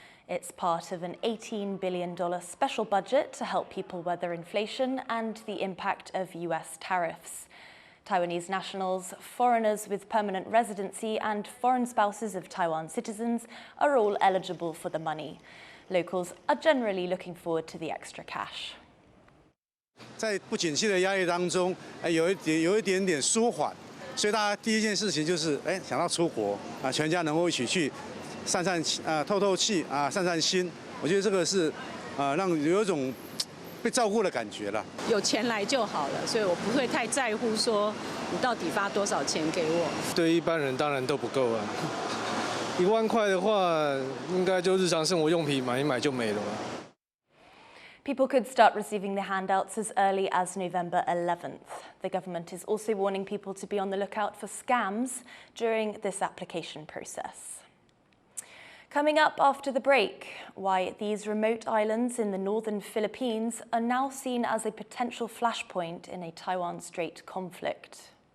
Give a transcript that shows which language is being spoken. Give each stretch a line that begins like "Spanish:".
English: It's part of an $18 billion special budget to help people weather inflation and the impact of US tariffs. Taiwanese nationals, foreigners with permanent residency and foreign spouses of Taiwan citizens are all eligible for the money. Locals are generally looking forward to the extra cash.
Chinese: 在不景气的压力当中，有一点点舒缓，所以大家第一件事情就是想到出国啊，全家能够一起去透透气啊，散散心。我觉得这个是让有一种被照顾的感觉了。有钱来就好了，所以我不会太在乎说你到底发多少钱给我。对一般人当然都不够啊，1万块的话，应该就日常生活用品买一买就没了。
English: People could start receiving the handouts as early as November 11th. The government is also warning people to be on the lookout for scams during this application process. Coming up after the break, why these remote islands in the northern Philippines are now seen as a potential flashpoint in a Taiwan Strait conflict.